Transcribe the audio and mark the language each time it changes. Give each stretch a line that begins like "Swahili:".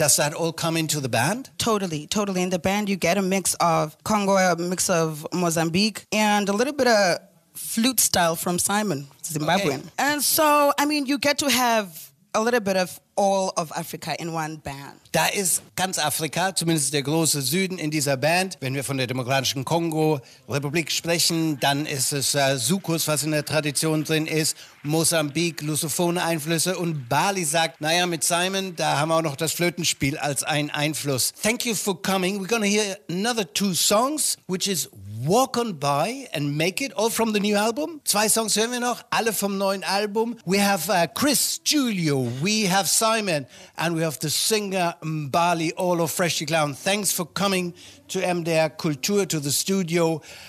English: Does that all come into the band? Totally, totally. In the band, you get a mix of Congo, a mix of Mozambique, and a little bit of flute style from Simon, Zimbabwean. Okay. And so, I mean, you get to have a little bit of all of Africa in one band.
German: Da ist ganz Afrika, zumindest der große Süden in dieser Band. Wenn wir von der Demokratischen Kongo-Republik sprechen, dann ist es Soukous, was in der Tradition drin ist, Mosambik, lusophone Einflüsse und Bali sagt, naja, mit Simon, da haben wir auch noch das Flötenspiel als ein Einfluss.
English: Thank you for coming. We're gonna hear another two songs, which is Walk On By and Make It, all from the new album.
German: Zwei Songs hören wir noch, alle vom neuen Album.
English: We have Chris Julio, we have Simon, and we have the singer Mbali, all of Freshly Ground. Thanks for coming to MDR Kultur, to the studio.